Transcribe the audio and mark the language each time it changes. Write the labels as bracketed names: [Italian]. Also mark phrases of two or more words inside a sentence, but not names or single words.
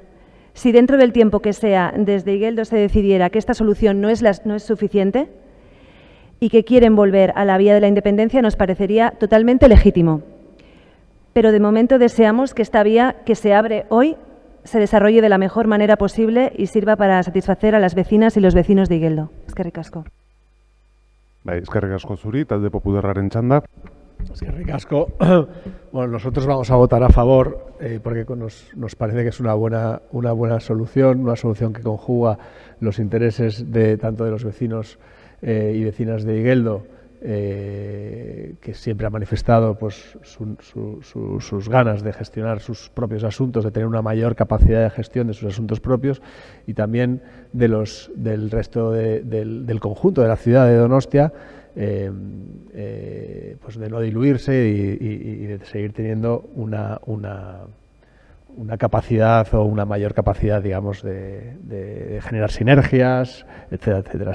[Spanish] Si dentro del tiempo que sea desde Igeldo se decidiera que esta solución no es suficiente y que quieren volver a la vía de la independencia, nos parecería totalmente legítimo. Pero de momento deseamos que esta vía que se abre hoy se desarrolle de la mejor manera posible y sirva para satisfacer a las vecinas y los vecinos de Igeldo. [Basque] Eskerrik asko. Bai, eskerrik asko zuri, talde popularraren txanda. Eskerrik asko. [Spanish] Bueno, nosotros vamos a votar a favor porque nos parece que es una buena solución, una solución que conjuga los intereses tanto de los vecinos y vecinas de Igeldo, que siempre ha manifestado pues, sus ganas de gestionar sus propios asuntos, de tener una mayor capacidad de gestión de sus asuntos propios, y también del resto del conjunto de la ciudad de Donostia, pues de no diluirse y de seguir teniendo una capacidad o una mayor capacidad, digamos, de generar sinergias, etcétera, etcétera.